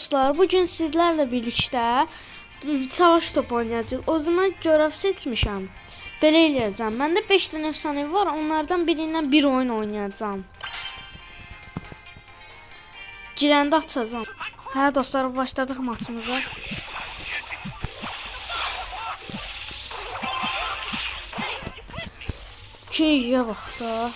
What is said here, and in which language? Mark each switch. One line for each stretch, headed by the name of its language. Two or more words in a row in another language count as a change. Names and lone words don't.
Turkish: dostlar, bugün sizlerle birlikte savaş topu oynayacağız. O zaman görev seçmişim.
Azerbaijani: Belə eləyəcəm. Məndə 5 dənə efsanevi var. Onlardan birindən bir oyun oynayacağım. Girəndə açacağım. Hə dostlar, başladıq maçımıza. İkinciyə bax da.